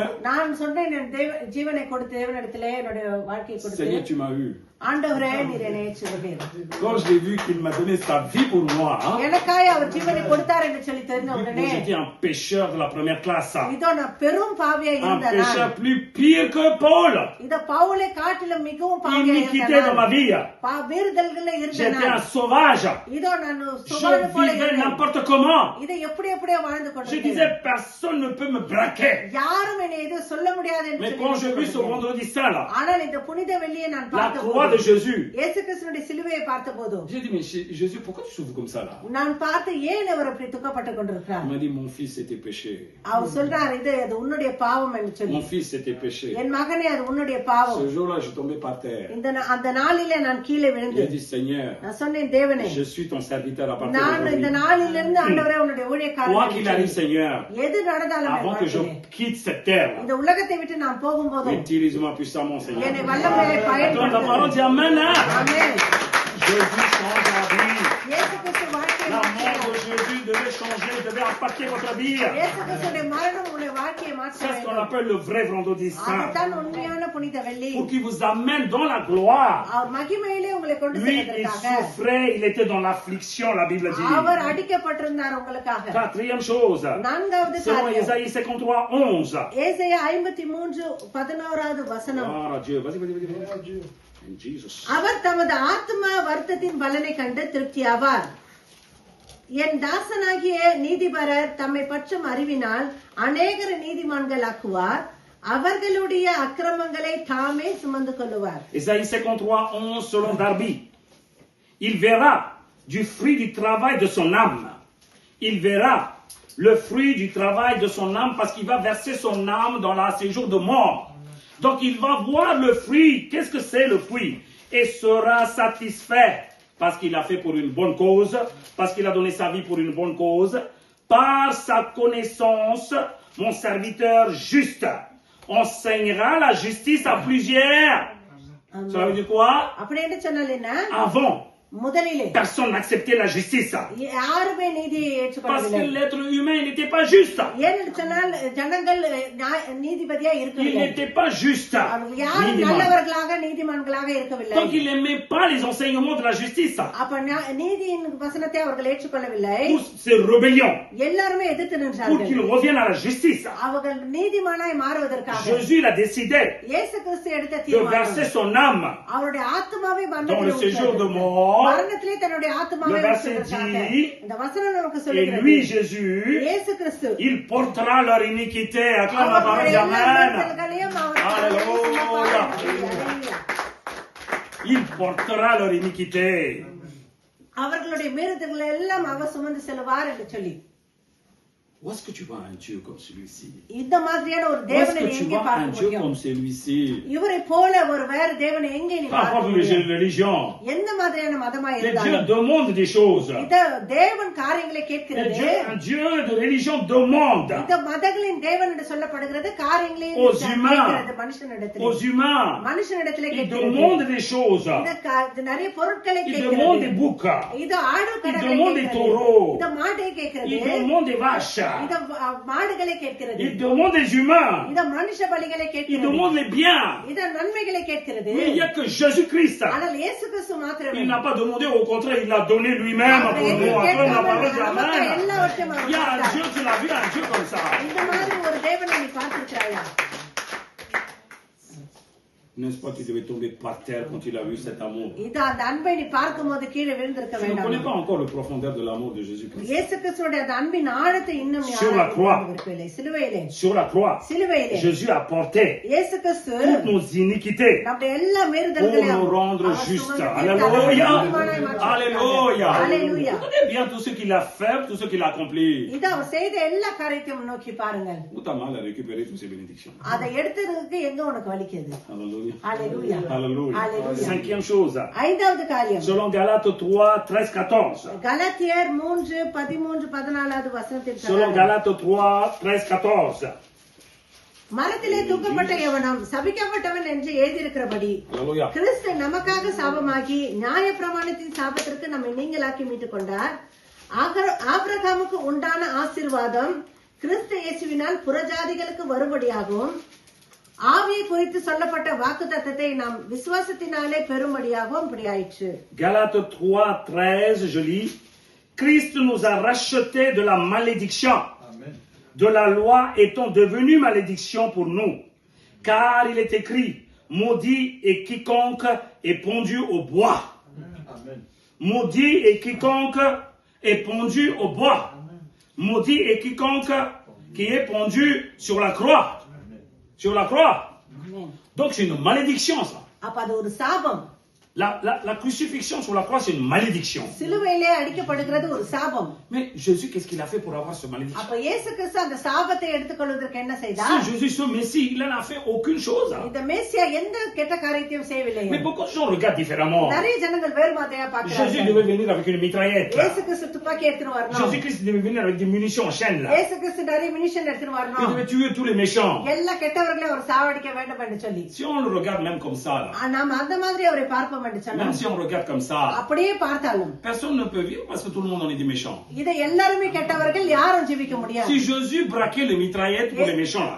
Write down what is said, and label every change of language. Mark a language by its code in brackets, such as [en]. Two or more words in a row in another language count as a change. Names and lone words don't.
[ta] நான் சொன்னேன் என் ஜீவனை கொடுத்து தேவனிடத்திலே என்னுடைய வாழ்க்கையை கொடுத்து [fr] Seigneur, tu m'as eu. [ta] ஆண்டவரே நீர் என்னை ஏற்றுக்கொண்டீர். [fr] Quand j'ai vu qu'il m'a donné sa vie pour moi, hein, [ta] எனக்காய் அவர் ஜீவனை கொடுத்தார் என்று சொல்லி தெரிந்த [fr] moi [ta] உடனே [fr] j'étais un pécheur de la première classe. Hein. [ta] இதோ நான் பெரும் பாவியா [fr] Un [ta] இருந்தேன். [fr] pécheur plus pire que Paul. [ta] இத பவுலை காட்டிலும் மிகவும் பாவியா [fr] Iniquité dans ma [ta] இருந்தேன். [fr] vie. [ta] மீறுதல்கள [fr] J'étais un [ta] இருந்தேன். [fr] sauvage. [ta] இதோ நான் [fr] Je [ta] சுவான போல [fr] vivais [ta] இருந்தேன். [fr] n'importe comment. [ta] இதை எப்படியோ வாழ்ந்து [fr] Je [ta] கொண்டிருந்தேன். [fr] disais personne ne peut me braquer. [ta] யாரும் என்னை எதுவும் சொல்ல முடியாது என்று [fr] Mais quand j'ai vu ce [ta] சொல்லி [fr] vendredi saint là, [ta] ஆனால் இந்த புனித வெள்ளியை நான் [fr] la croix de [ta] பார்த்தபோது [fr] Jésus, [ta] இயேசு கிறிஸ்துவின் சிலுவையை பார்த்தபோது [fr] j'ai dit mais Jésus, pourquoi tu souffres comme ça là? [ta] நான் பார்த்து ஏன் அவர் அப்படி துக்கப்பட்டு கொண்டிருக்கிறார். [fr] Il m'a dit mon fils était péché. [ta] அவர் சொல்றார் இது அது உன்னுடைய பாவம் என்று சொல்லி. [fr] Mon fils était péché. [ta] என் மகனே அது உன்னுடைய பாவம். [fr] Ce jour-là, je suis tombé par terre. [ta] அந்த நாளிலே நான் கீழே [fr] J'ai [ta] விழுந்தேன். [fr] dit Seigneur, [ta] நான் சொன்னேன் தேவனே [fr] je suis ton serviteur à partir [ta] நான் இந்த [fr] d'aujourd'hui. [ta] நாளிலிருந்து ஆண்டவரே உன்னுடைய [fr] Quoi [ta] ஊழியக்காரன் [fr] qu'il arrive, Seigneur, [ta] எது நடந்தாலும் என் [fr] avant que je [ta] வாழ்க்கையிலே, [fr] quitte cette terre, [ta] இந்த உலகத்தை விட்டு நான் போகும்போது [fr] utilise-moi puissamment, Seigneur. [ta] என்னை வல்லமையை [fr] Attends, la parole dit [ta] பயன்படுத்து. [fr] Amen. Hein? [ta] ஆமென். [fr] Jésus change la vie. [ta] இயேசு கிறிஸ்து வாழ்க்கையை [fr] La mort [ta] மாற்றினார். [fr] de Jésus devait changer, devait impacter votre vie. [ta] இயேசு கிறிஸ்துடைய மரணம் உங்களுடைய வாழ்க்கையை மாற்ற [fr] C'est ce qu'on [ta] வேண்டும். [fr] appelle le vrai vendredi saint. [ta] அதுதான் உண்மையான புனித வெள்ளி. [fr] Pour qu'il vous amène dans la gloire. [ta] அவர் மகிமையிலே உங்களை கொண்டு [fr] Lui, il [ta] செல்வதற்காக [fr] souffrait, il était dans l'affliction, la Bible dit. [ta] அவர் அடிக்கப்பட்டிருந்தார் உங்களுக்காக. [fr] Quatrième chose, [ta] நான்காவது [fr] selon [ta] காரியம் [fr] Ésaïe 53:11. [ta] ஏசாயா 53:11 வசனம். [fr] Gloire à Dieu. Vas-y. [en] In Jesus. [ta] அவர் தமது ஆத்மா வருத்தத்தின் பலனை கண்டு திருப்தியாவார். என் தாசனாகிய நீதிபரர் தம்மை பற்றும் அறிவினால் அநேகர நீதிமான்கள் ஆக்குவார். அவர்களுடைய அக்கிரமங்களை தாமே சுமந்து கொள்ளுவார். [fr] Ésaïe 53:11 selon Darby. Il verra du fruit du travail de son âme. Il verra le fruit du travail de son âme parce qu'il va verser son âme dans la séjour de mort. Donc il va voir le fruit. Qu'est-ce que c'est le fruit? Et sera satisfait parce qu'il a fait pour une bonne cause, parce qu'il a donné sa vie pour une bonne cause. Par sa connaissance, mon serviteur juste enseignera la justice à plusieurs. Ça veut dire quoi? [ta] அப்படி என்று சொன்னால் என்ன? [fr] Avant, [ta] முதலிலே [fr] personne n'acceptait la justice. [ta] யாருமே நீதியை [fr] Parce [ta] ஏற்றுக்கொள்ளவில்லை. [fr] que l'être humain n'était pas juste. [ta] ஏனென்று சொன்னால் ஜனங்கள் நீதிபதியா [fr] Il [ta] இருக்கவில்லை. [fr] n'était pas juste. [ta] அவர்கள் யாரும் [fr] Minimum. [ta] நல்லவர்களாக நீதிமான்களாக இருக்கவில்லை. [fr] Donc il n'aimait pas les enseignements de la justice. [ta] அப்ப நீதியின் வசனத்தை அவர்கள் ஏற்றுக்கொள்ளவில்லை. [fr] Tous ces rébellions. [ta] எல்லாருமே எதிர்த்து [fr] Pour [ta] நின்றார்கள். [fr] qu'ils reviennent à la justice. [ta] அவர்கள் நீதிமானாய் மாறுவதற்காக [fr] Jésus il a décidé [ta] இயேசு கிறிஸ்து எடுத்த [fr] de verser [ta] தீர்மானம் [fr] son âme. [ta] அவருடைய ஆத்மாவை [fr] Dans le séjour de [ta] மரணத்திலே [fr] mort. [ta] மரணத்திலே தன்னுடைய ஆத்மாவை [fr] Le verset [ta] ஊற்றுவதற்காக. [fr] dit, [ta] இந்த வசனம் நமக்கு [fr] Et [ta] சொல்லுகிறது [fr] lui, Jésus, [ta] இயேசு கிறிஸ்து [fr] il portera leur iniquité. Acclame la parole, [ta] அவர்களுடைய எல்லா [fr] Amen. [ta] மீறுதல்களையும் அவர் [fr] Alléluia. Alléluia. Il portera leur iniquité. [ta] அவர்களுடைய மீறுதல்களை எல்லாம் அவர் சுமந்து செல்வார் என்று சொல்லி [fr] Où est-ce que tu vois un Dieu comme celui-ci? [ta] இந்த மாதிரியான ஒரு [fr] Où est-ce [ta] தேவனை [fr] que tu [ta] எங்கே [fr] vois un [ta] பார்க்க [fr] Dieu [ta] முடியும்? [fr] comme celui-ci? [ta] இவரை போல ஒரு வேற தேவனை எங்கே நீ [fr] Pas [ta] பார்க்க [fr] importe [ta] முடியும்? [fr] les religions. [ta] எந்த மாதிரியான மதமா [fr] Les dieux [ta] இருந்தாலும் [fr] demandent des choses. [ta] இந்த தேவன் காரியங்களை கேட்கிறது. [fr] Un Dieu de religion demande [ta] இந்த மதங்களின் தேவன் என்று சொல்லப்படுகிறது காரியங்களை [fr] aux humains, [ta] கேட்கிறது மனுஷனிடத்திலே. [fr] aux humains. [ta] மனுஷனிடத்திலே [fr] Il [ta] கேட்கிறது. [fr] demande des choses. [ta] இது நிறைய பொருட்களை [fr] Il demande des [ta] கேட்கிறது. [fr] boucs. [ta] இது ஆடு [fr] Il [ta] கடலை [fr] demande des [ta] கேட்கிறது. [fr] taureaux. [ta] இது மாட்டை கேட்கிறது. [fr] Il demande des vaches. [ta] இது மாடுகளை கேட்கிறது. [fr] Il demande des humains. [ta] இது மனுஷ பலிகளை [fr] Il [ta] கேட்கிறது. [fr] demande les biens. [ta] இது நன்மைகளை கேட்கிறது. [fr] Mais il n'y a que Jésus-Christ. [ta] ஆனால் இயேசு கிறிஸ்து மாத்திரமே. [fr] Il n'a pas demandé, au contraire, il l'a donné lui-même pour nous. Acclame la parole de Amen. [ta] எல்லாவற்றையும் [fr] Il y a un Dieu, tu l'as vu, un Dieu comme ça. [ta] இந்த மாதிரி ஒரு தேவனை நீ பார்த்திருக்கிறாயா? [fr] N'est-ce pas qu'il devait tomber par terre quand il a vu cet amour? [ta] இது அந்த அன்பை நீ பார்க்கும்போது கீழே விழுந்திருக்க [fr] Tu ne connais [ta] வேண்டாம். [fr] pas encore la profondeur de l'amour de Jésus-Christ. [ta] இயேசு கிறிஸ்துவோட அந்த அன்பின் ஆழத்தை இன்னும் நீ [fr] Sur la [ta] ஆராய்ந்து [fr] croix. [ta] பார்க்கவில்லை. சிலுவையிலே [fr] Sur la croix, [ta] சிலுவையிலே [fr] Jésus a porté [ta] இயேசு கிறிஸ்து [fr] toutes nos iniquités [ta] நம்முடைய எல்லா [fr] pour [ta] மீறுதல்களையும் [fr] nous rendre [ta] அவர் [fr] justes. [ta] சுமந்து [fr] Alléluia. [ta] நீதிமானாய் மாற்றினார். [fr] Alléluia. Alléluia. Regardez bien tout ce qu'il a fait, tout ce qu'il a accompli. [ta] இது அவர் செய்த எல்லா காரியத்தையும் நோக்கி பாருங்கள். [fr] Où t'as mal à récupérer toutes ces bénédictions? [ta] அதை எடுத்ததுக்கு எங்க உனக்கு வலிக்குது? [fr] Alléluia. Alléluia. Alléluia. Alléluia. Cinquième chose, [ta] ஐந்தாவது காரியம் [fr] selon Galates 3, 13, 14. [ta] கலாத்தியர் 3, 13, 14 வசனத்தில் [fr] Selon Galates 3, 13, 14. [ta] மரத்திலே தூக்கப்பட்ட எவனும் சபிக்கப்பட்டவன் என்று எழுதியிருக்கிறபடி [fr] Alléluia. [ta] கிறிஸ்து நமக்காக சாபமாகி நியாயப்பிரமாணத்தின் சாபத்திற்கு நம்மை நீங்களாக்கி மீட்டுக் கொண்டார். ஆபிரகாமுக்கு உண்டான ஆசீர்வாதம் கிறிஸ்து இயேசுவினால் புறஜாதிகளுக்கு வரும்படியாகவும் ஆவியை குறித்து சொல்லப்பட்ட வாக்குத்தத்தத்தை நாம் விசுவாசத்தினாலே பெறும்படியாகவும் இப்படியாயிற்று. [fr] Galates 3, 13, je lis. Christ nous a rachetés de la malédiction, de la loi étant devenu malédiction pour nous. Car il est écrit, maudit est quiconque est pendu au bois. Maudit est quiconque est pendu au bois. Maudit est quiconque qui est pendu sur la croix. Sur la croix. Amen. Donc c'est une malédiction ça. [ta] அப்ப அது ஒரு சாபம். [fr] La crucifixion sur la croix, c'est une malédiction. [ta] சிலுவையிலே அடிக்கப்படுகிறது ஒரு சாபம். [fr] Mais Jésus, qu'est-ce qu'il a fait pour avoir ce malédiction? [ta] அப்ப இயேசு கிறிஸ்து அந்த சாபத்தை எடுத்துக்கொள்வதற்கு என்ன [fr] Si [ta] செய்தார்? [fr] Jésus, ce Messie, il n'en a fait aucune chose. [ta] இந்த மேசியா எந்த கெட்ட காரியத்தையும் செய்யவில்லை. [fr] Mais beaucoup de gens regardent différemment. [ta] நிறைய ஜனங்கள் வேறு மாதிரியா [fr] Jésus [ta] பார்க்கிறார்கள். [fr] devait venir avec une mitraillette. [ta] இயேசு கிறிஸ்து துப்பாக்கி எடுத்துட்டு வரணும். [fr] Jésus-Christ devait venir avec des munitions en chaîne là. [ta] இயேசு கிறிஸ்து நிறைய மினிஷன் எடுத்துட்டு [fr] Il [ta] வரணும். [fr] devait tuer tous les méchants. [ta] எல்லா கெட்டவர்களையும் அவர் சாவடிக்க வேண்டும் என்று சொல்லி [fr] Si on le regarde même comme ça, là, [ta] நாம் அந்த மாதிரி அவரை பார்ப்போம் என்று [fr] même [ta] சொன்னார். [fr] si on regarde comme ça, [ta] அப்படியே பார்த்தாலும் [fr] personne ne peut vivre parce que tout le monde en est des méchants. [ta] இதை எல்லாருமே கெட்டவர்கள் யாரும் ஜீவிக்க முடியாது. [fr] Si Jésus braquait les mitraillettes pour les méchants là,